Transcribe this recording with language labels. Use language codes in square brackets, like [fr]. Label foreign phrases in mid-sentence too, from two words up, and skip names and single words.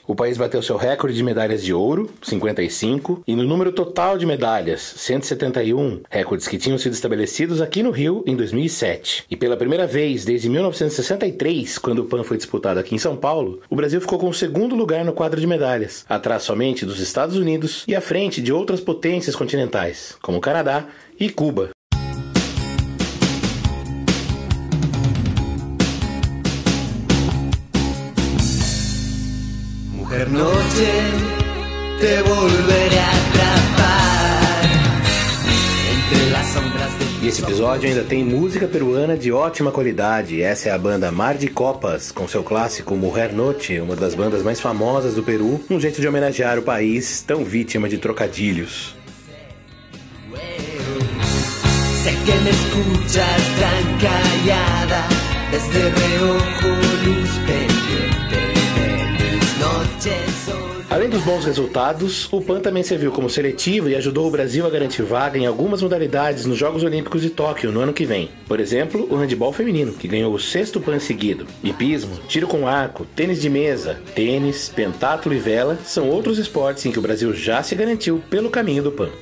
[pt] O país bateu seu recorde de medalhas de ouro, 55, e no número total de medalhas, 171, recordes que tinham sido estabelecidos aqui no Rio em 2007. E pela primeira vez desde 1963, quando o Pan foi disputado aqui em São Paulo, o Brasil ficou com o segundo lugar no quadro de medalhas, atrás somente dos Estados Unidos e à frente de outras potências continentais, como Canadá e Cuba. [es] Mujer noche, te volveré a atrapar entre las sombras de... [pt] E esse episódio ainda tem música peruana de ótima qualidade. Essa é a banda Mar de Copas, com seu clássico Mujer Noche, uma das bandas mais famosas do Peru, um jeito de homenagear o país tão vítima de trocadilhos. [es] Sé que me escuchas tan callada, desde reojo luz pendiente de mis noches. [pt] Além dos bons resultados, o PAN também serviu como seletivo e ajudou o Brasil a garantir vaga em algumas modalidades nos Jogos Olímpicos de Tóquio no ano que vem. Por exemplo, o handebol feminino, que ganhou o 6º PAN seguido. Hipismo, tiro com arco, tênis de mesa, tênis, pentatlo e vela são outros esportes em que o Brasil já se garantiu pelo caminho do PAN.